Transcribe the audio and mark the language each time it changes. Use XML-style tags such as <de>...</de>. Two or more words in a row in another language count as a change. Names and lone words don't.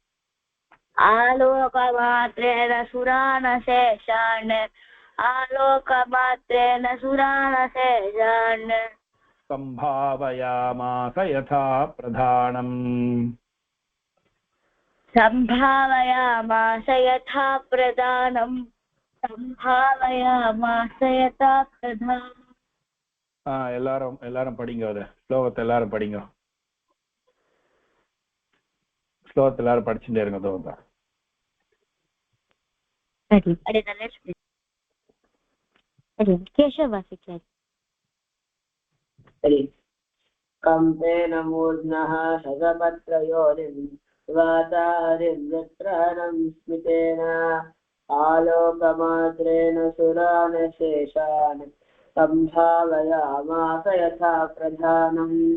<sa>आलोकमात्रेण सुरानशेषान् आलोकमात्रेण सुरानशेषान् सम्भावयामास यथा प्रधानम् सम्भावयामास यथा प्रधानं सम्भावयामास यथा प्रधानम्</sa> <ta>எல்லாரும் படிங்க அத ஸ்லோகத்தை எல்லாரும் படிங்க ஸ்லோகத்தை எல்லாரும் படிச்சுட்டே இருங்க தோதா</ta> <sa>केशवासिचार्य कम्पेन मूर्ध्नः शतपत्रयोनिम् वाचाहरिं वृत्रहरं स्मितेन आलोकमात्रेण सुरानशेषान् सम्भावयामास यथा प्रधानम्</sa>